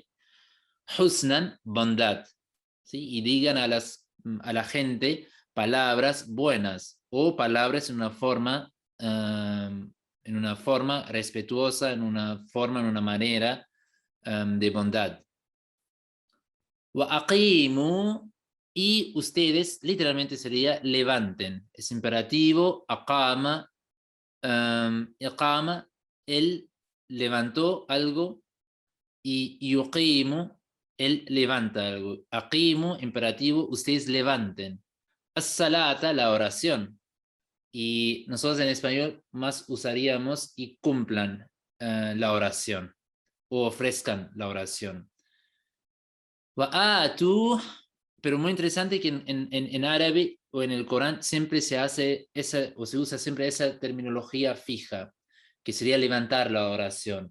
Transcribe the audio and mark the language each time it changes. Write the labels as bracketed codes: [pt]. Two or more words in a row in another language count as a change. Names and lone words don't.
[es] Husnan, bondad, ¿sí? Y digan a la gente palabras buenas o palabras en una forma respetuosa, en una manera de bondad. [ar] وأقيموا, [es] y ustedes literalmente sería levanten, es imperativo. [ar] أقام، إقامة, [es] él levantó algo, y yuqimu, él levanta algo. Aqimu, imperativo, ustedes levanten. [ar] الصلاة, [es] la oración. Y nosotros en español más usaríamos y cumplan la oración o ofrezcan la oración. Wa'atu, pero muy interesante que en árabe o en el Corán siempre se hace esa, o se usa siempre esa terminología fija, que sería levantar la oración.